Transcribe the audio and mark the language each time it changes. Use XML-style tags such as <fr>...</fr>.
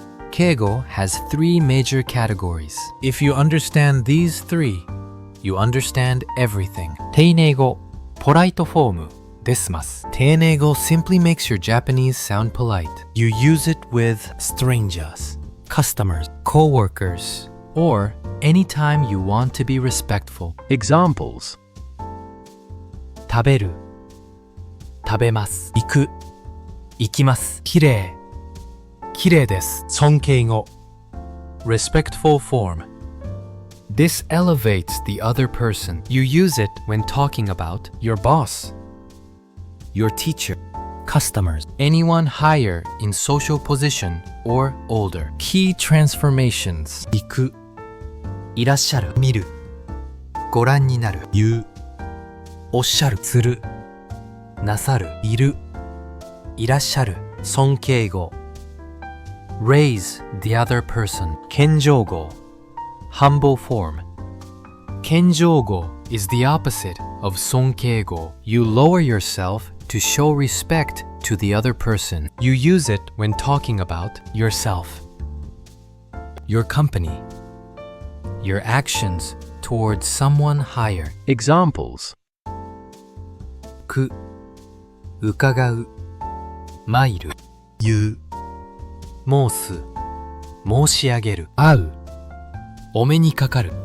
<en>Keigo has 3 major categories. If you understand these 3, you understand everything. Teineigo, polite form.</en> <ja>ですます.</ja> <en>Teineigo simply makes your Japanese sound polite. You use it with strangers, customers, co-workers, or anytime you want to be respectful.</en> <ja>Examples: 食べる、食べます。行く、行きます。きれい、きれいです。</ja> <en>Sonkeigo, respectful form. This elevates the other person. You use it when talking about your boss, your teacher, customers, anyone higher in social position or older. Key transformations:</en> <ja>行く、いらっしゃる、見る、ご覧になる、言う、おっしゃる、する、なさる、いる、いらっしゃる。</ja> <en>Sonkeigo, raise the other person. Kenjōgo, humble form. Kenjōgo is the opposite of Sonkeigo. You lower yourself to show respect to the other person. You use it when talking about yourself, your company, your actions towards someone higher.</en> <ja>Examples: く、伺う、参る、言う、申す、申し上げる、会う、お目にかかる。</ja>